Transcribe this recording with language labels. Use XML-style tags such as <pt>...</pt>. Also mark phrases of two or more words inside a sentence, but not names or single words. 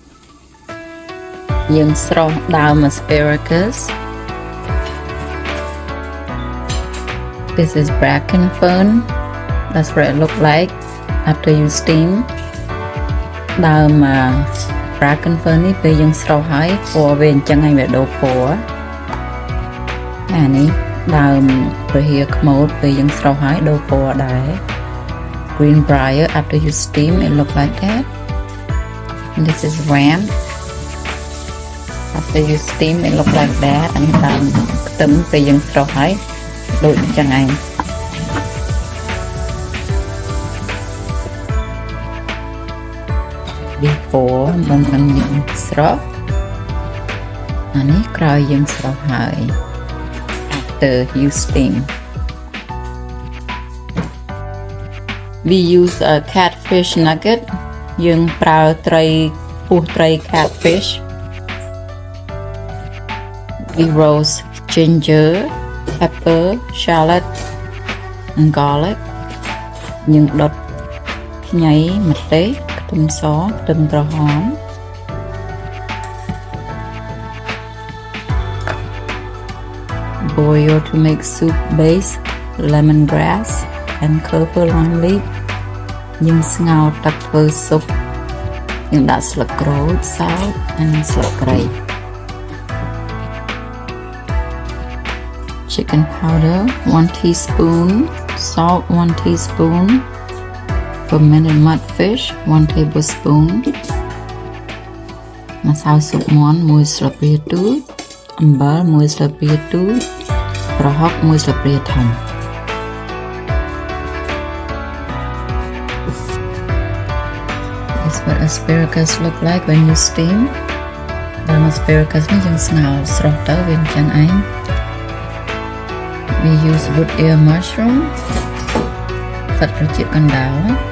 <en>You throw down asparagus. This is bracken fern. That's what it looks like after you steam. Down bracken fern</en> <km>នេះពេលយើងស្រោចហើយពណ៌វាអញ្ចឹងហើយវាដូរពណ៌អានេះដើមពហិយខ្មោចពេលយើងស្រោចហើយដូរពណ៌ដែរ</km> <en>greenbrier after you steam it look like that and this is ram after you steam it look like that</en> <km>អានេះដើមខ្ទឹមពេលយើងស្រោចហើយដូចអញ្ចឹងឯង before មុននឹងយើងស្រោចអានេះក្រោយយើងស្រោចហើយ</km> <en>after you steam we use a catfish nugget</en> <km>យើងប្រើត្រីពោះត្រី catfish</km> <en>we roast ginger pepper shallot and garlic</en> <km>យើងដុតខ្ញីម្ទេសខ្ទឹមសខ្ទឹមក្រហម</km> <en>boil to make soup base lemongrass and kiffirlime leaf</en> <km>យើងស្ងោរទឹកធ្វើស៊ុបយើងដាក់ស្លឹកក្រូច</km> <en>salt and</en> <km>ស្លឹកគ្រៃ</km> <en>chicken powder 1 teaspoon salt 1 teaspoon fermented mudfish 1 tablespoon</en> <km>ម្សៅស៊ុបមាន់1ស្លាបព្រាទូចអំបិល1ស្លាបព្រាទូចប្រហុក1ស្លាបព្រាធំ</km> <en>This is what asparagus look like when you steam</en> <km>ដើម asparagus នេះយើងស្ងោរស្រស់ទៅវាអញ្ចឹងឯង</km> <en>We use wood ear mushroom</en> <km>សាច់ត្រចៀកកណ្ដាល</km>